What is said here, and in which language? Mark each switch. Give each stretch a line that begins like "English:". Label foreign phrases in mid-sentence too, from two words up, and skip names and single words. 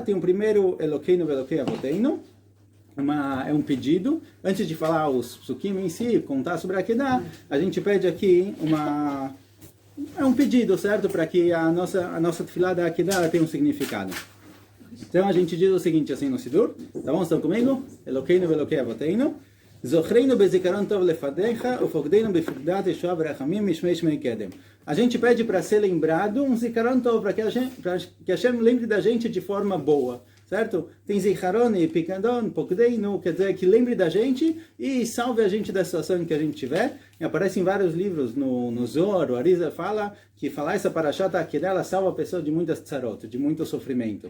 Portuguese: Tem o primeiro
Hebrew: אלוקינו ואלוקי אבותינו.
Portuguese: É um pedido. Antes de falar os psukim em si, contar sobre a Akedah, a gente pede aqui é um pedido, certo? Para que a nossa tefilá da Akedah tenha um significado. Então a gente diz o seguinte assim no Sidur. Tá bom? Estão comigo?
Hebrew: אלוקינו ואלוקי אבותינו. זכרנו בזכרון טוב לפניך ופקדנו בפקדת ישועה ורחמים משמי שמי קדם.
Portuguese: A gente pede para ser lembrado um
Hebrew: זכרון טוב,
Portuguese: para que Hashem lembre da gente de forma boa. Certo? Tem Zicharon e Pikadon, Pokdeinu, quer dizer, que lembre da gente e salve a gente da situação em que a gente tiver. E aparece em vários livros, no Zohar, o Arizal fala que falar essa parashat aqui dela salva a pessoa de muitas tzarot, de muito sofrimento.